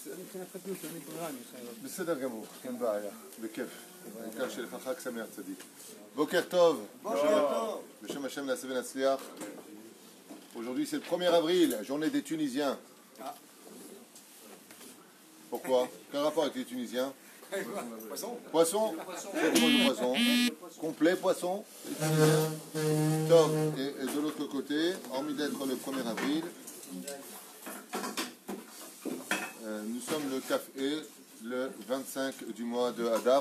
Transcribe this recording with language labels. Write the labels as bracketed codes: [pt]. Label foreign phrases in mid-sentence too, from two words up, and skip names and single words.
[he] בסדר גמור, אין בעיה, בכיף. העיקר שיהיה לך חג שמח צדיק. בוקר טוב. בשם Hashem נעשה ונצליח. [fr] Aujourd'hui c'est le 1er avril, journée des Tunisiens. Pourquoi? Quel rapport avec les Tunisiens? Poisson. Poisson. Complet poisson. Top. Et de l'autre côté, hormis d'être le 1er avril, nous sommes le Kaf-E, le 25 du mois de Hadar.